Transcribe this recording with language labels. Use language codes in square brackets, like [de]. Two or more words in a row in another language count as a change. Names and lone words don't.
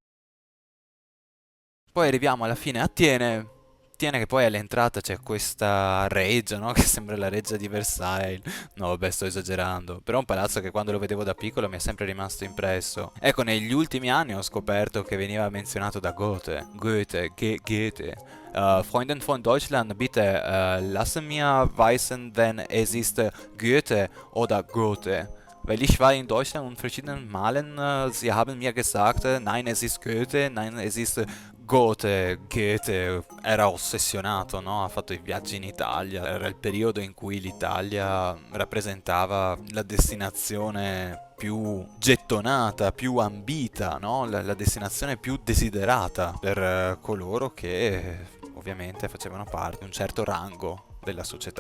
[it] Poi arriviamo alla fine a Tiene. Tiene che poi all'entrata c'è questa reggia, no? Che sembra la reggia di Versailles. No, vabbè, sto esagerando. Però è un palazzo che quando lo vedevo da piccolo mi è sempre rimasto impresso. Ecco, negli ultimi anni ho scoperto che veniva menzionato da Goethe. Goethe. [de] Freunden von Deutschland, bitte lassen mir wissen, wenn es ist Goethe oder Goethe. Weil ich war in Deutschland und verschiedenen Malen, sie haben mir gesagt, nein, es ist Goethe, nein, es ist Goethe [it] era ossessionato, no? Ha fatto i viaggi in Italia, era il periodo in cui l'Italia rappresentava la destinazione più gettonata, più ambita, no? La destinazione più desiderata per coloro che ovviamente facevano parte di un certo rango della società.